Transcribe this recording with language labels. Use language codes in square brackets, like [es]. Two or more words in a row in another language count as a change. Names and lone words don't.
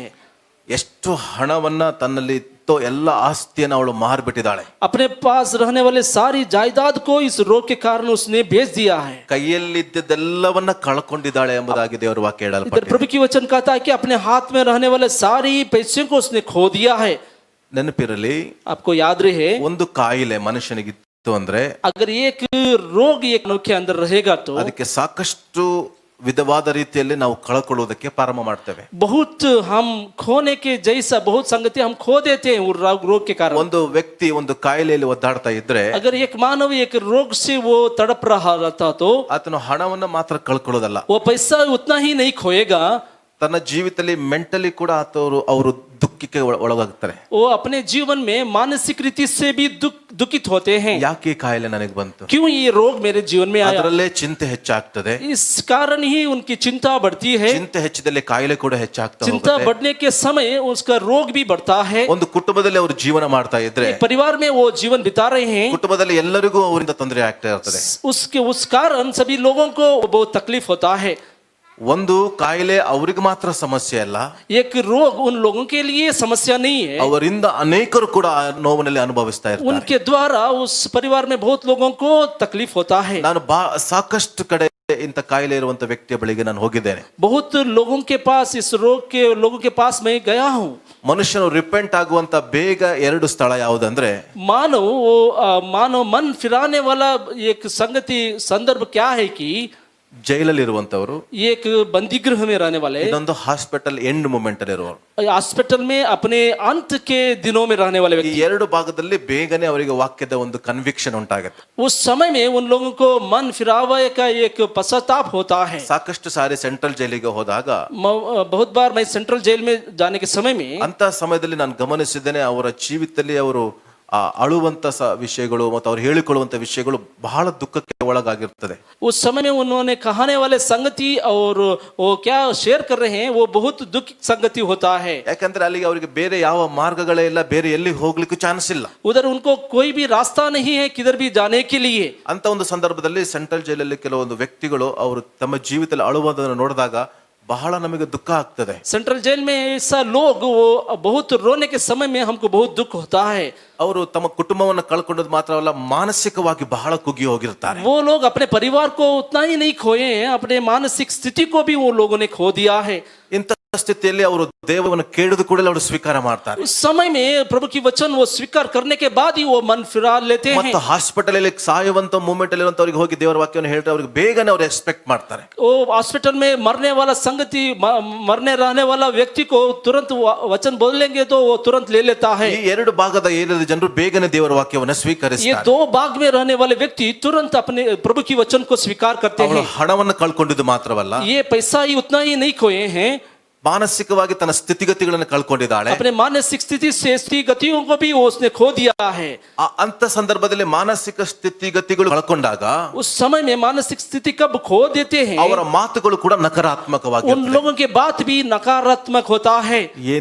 [kn] ಎಷ್ಟು ಹಣವನ್ನ ತನ್ನಲ್ಲಿ ಇತ್ತೋ ಎಲ್ಲ ಆಸ್ತಿಯನ್ನು ಅವಳು ಮಾರ್ಬಿಟ್ಟಿದ್ದಾಳೆ. [hi] अपने पास रहने वाले सारी जायदाद को इस रोग के कारण उसने बेच दिया है. [kn] ಕೈಯಲ್ಲಿದ್ದೆಲ್ಲವನ್ನ ಕಳ್ಕೊಂಡಿದ್ದಾಳೆ ಎಂಬುದಾಗಿ ದೇವರ ವಾಕ್ಯ [hi] इधर [kn] ಹೇಳಲ್ಪಟ್ಟಿದೆ. [hi] प्रभु की वचन कहता है कि अपने हाथ में रहने वाले सारी पैसे को उसने खो दिया है. [kn] ನೆನಪಿರಲಿ, [hi] आपको याद रहे, [kn] ಒಂದು ಕಾಯಿಲೆ ಮನುಷ್ಯನಿಗಿತ್ತು ಅಂದ್ರೆ [hi] अगर एक रोग एक मनुष्य के अंदर रहेगा तो [kn] ಅದಕ್ಕೆ ಸಾಕಷ್ಟು ವಿಧವಾದ ರೀತಿಯಲ್ಲಿ ನಾವು ಕಳ್ಕೊಳ್ಳುವುದಕ್ಕೆ ಪ್ರಾರಂಭ ಮಾಡ್ತೇವೆ. [hi] बहुत हम खोने के जैसा बहुत संगति हम खो देते हैं वो रोग के कारण. [kn] ಒಂದು ವ್ಯಕ್ತಿ ಒಂದು ಕಾಯಿಲೆಯಲ್ಲಿ ಒದ್ದಾಡ್ತಾ ಇದ್ರೆ [hi] अगर एक मानव एक रोग से वो तड़प रहा रहता तो [kn] ಆತನು ಹಣವನ್ನ ಮಾತ್ರ ಕಳ್ಕೊಳ್ಳೋದಲ್ಲ, [hi] वो पैसा उतना ही नहीं खोएगा, [kn] ತನ್ನ ಜೀವಿತದಲ್ಲಿ ಮೆಂಟಲಿ ಕೂಡ ಅವರು ದುಃಖಕ್ಕೆ ಒಳಗಾಗ್ತಾರೆ. [hi] वो अपने जीवन में मानसिक रीति से भी दुखित होते हैं. [kn] ಯಾಕೆ ಈ ಕಾಯಿಲೆ ನನಗೆ ಬಂತು, [hi] क्यों ये रोग मेरे जीवन में आया? [kn] ಅದರಲ್ಲೇ ಚಿಂತೆ ಹೆಚ್ಚಾಗ್ತದೆ. [hi] इस कारण ही उनकी चिंता बढ़ती है. [kn] ಚಿಂತೆ ಹೆಚ್ಚಿದಲ್ಲಿ ಕಾಯಿಲೆ ಕೂಡ ಹೆಚ್ಚಾಗ್ತಾ [hi] चिंता [kn] ಹೋಗುತ್ತೆ. [hi] बढ़ने के समय उसका रोग भी बढ़ता है. [kn] ಒಂದು ಕುಟುಂಬದಲ್ಲಿ ಅವರು ಜೀವನ ಮಾಡ್ತಾ ಇದ್ರೆ, [hi] एक परिवार में वो जीवन बिता रहे हैं, [kn] ಕುಟುಂಬದಲ್ಲಿ ಎಲ್ಲರಿಗೂ ಅವರಿಂದ ತೊಂದರೆ ಆಗ್ತಾ ಇರ್ತದೆ. [hi] उस कारण सभी लोगों को बहुत तकलीफ होता है. [kn] ಒಂದು ಕಾಯಿಲೆ ಅವರಿಗೆ ಮಾತ್ರ ಸಮಸ್ಯೆ ಅಲ್ಲ, [hi] एक रोग उन लोगों के लिए समस्या नहीं है, [kn] ಅವರಿಂದ ಅನೇಕರು ಕೂಡ ಆ ನೋವಿನಲ್ಲಿ ಅನುಭವಿಸ್ತಾ ಇರ್ತಾರೆ. [hi] उनके द्वारा उस परिवार में बहुत लोगों को तकलीफ होता है. [kn] ನಾನು ಸಾಕಷ್ಟು ಕಡೆ ಇಂಥ ಕಾಯಿಲೆ ಇರುವಂತ ವ್ಯಕ್ತಿಯ ಬಳಿಗೆ ನಾನು ಹೋಗಿದ್ದೇನೆ. [hi] बहुत लोगों के पास इस रोग के लोगों के पास मैं गया हूँ. [kn] ಮನುಷ್ಯನು ರಿಪೆಂಟ್ ಆಗುವಂತ ಬೇಗ ಎರಡು ಸ್ಥಳ ಯಾವುದಂದ್ರೆ, [hi] मानव मन फिराने वाला एक संगति संदर्भ क्या है कि [kn] ಜೈಲಲ್ಲಿ ಇರುವಂತವರು, [hi] एक बंदी गृह में रहने वाले, [kn] ಇನ್ನೊಂದು [en] hospital end moment [kn] ಅಲ್ಲಿ ಇರುವವರು. [hi] हॉस्पिटल में अपने अंत के दिनों में रहने वाले [kn] ಈ [hi] व्यक्ति. [kn] ಎರಡು ಭಾಗದಲ್ಲಿ ಬೇಗನೆ ಅವರಿಗೆ ವಾಕ್ಯದ ಒಂದು ಕನ್ವಿಕ್ಷನ್ ಉಂಟಾಗುತ್ತೆ. [hi] उस समय में उन लोगों को मन फिरावे का एक पश्चाताप होता है. [kn] ಸಾಕಷ್ಟು ಸಾರಿ ಸೆಂಟ್ರಲ್ ಜೈಲಿಗೆ ಹೋದಾಗ [hi] बहुत बार मैं सेंट्रल जेल में जाने के समय में [kn] ಅಂತ ಸಮಯದಲ್ಲಿ ನಾನು ಗಮನಿಸಿದ್ದೇನೆ, ಅವರ ಜೀವಿತದಲ್ಲಿ ಅವರು ಅಳುವಂತ ವಿಷಯಗಳು ಮತ್ತು ಅವ್ರು ಹೇಳಿಕೊಳ್ಳುವಂತ ವಿಷಯಗಳು ಬಹಳ ದುಃಖಕ್ಕೆ ಒಳಗಾಗಿರ್ತದೆ. [hi] उस समय में उन्होंने कहने वाले संगति और वो क्या शेयर कर रहे हैं वो बहुत दुख संगति होता है. [kn] ಯಾಕಂದ್ರೆ ಅಲ್ಲಿಗೆ ಅವರಿಗೆ ಬೇರೆ ಯಾವ ಮಾರ್ಗಗಳೇ ಇಲ್ಲ, ಬೇರೆ ಎಲ್ಲಿ ಹೋಗ್ಲಿಕ್ಕೂ ಚಾನ್ಸ್ ಇಲ್ಲ. [hi] उधर उनको कोई भी रास्ता नहीं है किधर भी जाने के लिए. [kn] ಅಂತ ಒಂದು ಸಂದರ್ಭದಲ್ಲಿ ಸೆಂಟ್ರಲ್ ಜೈಲಲ್ಲಿ ಕೆಲವೊಂದು ವ್ಯಕ್ತಿಗಳು ಅವರು ತಮ್ಮ ಜೀವಿತದಲ್ಲಿ ಅಳುವುದನ್ನು ನೋಡಿದಾಗ ಬಹಳ ನಮಗೆ ದುಃಖ ಆಗ್ತದೆ. [hi] सेंट्रल जेल में ऐसा लोग वो बहुत रोने के समय में हमको बहुत दुख होता है. [kn] ಅವರು ತಮ್ಮ ಕುಟುಂಬವನ್ನು ಕಳ್ಕೊಂಡದ್ದು ಮಾತ್ರವಲ್ಲ, ಮಾನಸಿಕವಾಗಿ ಬಹಳ ಕುಗ್ಗಿ ಹೋಗಿರ್ತಾರೆ. [hi] वो लोग अपने परिवार को उतना ही नहीं खोए हैं, अपने मानसिक स्थिति को भी वो लोगों ने खो दिया है. [kn] ಇಂಥ ಸ್ಥಿತಿಯಲ್ಲಿ ಅವರು ದೇವರನ್ನು ಕೇಳಿದ ಕೂಡಲೇ ಅವರು ಸ್ವೀಕಾರ ಮಾಡ್ತಾರೆ. [hi] उस समय में प्रभु की वचन वो स्वीकार करने के बाद ही वो मन फिरा लेते हैं. [kn] ಮತ್ತು ಹಾಸ್ಪಿಟಲ್ ಅಲ್ಲಿ ಸಾಯುವಂತ ಮೂಮೆಂಟ್ ಅಲ್ಲಿ ಇರುವಂತವರಿಗೆ ಹೋಗಿ ದೇವರ ವಾಕ್ಯವನ್ನು ಹೇಳ್ತಾರೆ, ಅವ್ರಿಗೆ ಬೇಗನೆ ಅವರು ಎಕ್ಸ್ಪೆಕ್ಟ್ ಮಾಡ್ತಾರೆ. [hi] वो हॉस्पिटल में मरने वाला संगति मरने रहने वाला व्यक्ति को तुरंत वचन बोलेंगे तो वो तुरंत ले लेता है. [kn] ಈ ಎರಡು ಭಾಗದ ಏರಿದ ಜನರು ಬೇಗನೆ ದೇವರ ವಾಕ್ಯವನ್ನು [hi] ये [kn] ಸ್ವೀಕರಿಸ್ತಾರೆ. [hi] दो भाग में रहने वाले व्यक्ति तुरंत अपने प्रभु की वचन को स्वीकार करते [kn] ಅವರು [hi] हैं. [kn] ಹಣವನ್ನು ಕಳ್ಕೊಂಡಿದ್ದು ಮಾತ್ರವಲ್ಲ, [hi] ये पैसा ही उतना ही नहीं खोए हैं, [kn] ಮಾನಸಿಕವಾಗಿ ತನ್ನ ಸ್ಥಿತಿಗತಿಗಳನ್ನು ಕಳ್ಕೊಂಡಿದ್ದಾಳೆ. [hi] अपने मानसिक स्थिति से स्थितिगतियों को भी उसने खो दिया है. [kn] ಅಂತ ಸಂದರ್ಭದಲ್ಲಿ ಮಾನಸಿಕ ಸ್ಥಿತಿಗತಿಗಳು ಕಳ್ಕೊಂಡಾಗ [hi] उस समय में मानसिक स्थिति कब खो देते हैं, [kn] ಅವರ ಮಾತುಗಳು ಕೂಡ ನಕಾರಾತ್ಮಕವಾಗಿ [hi] उन लोगों के बात भी नकारात्मक होता है.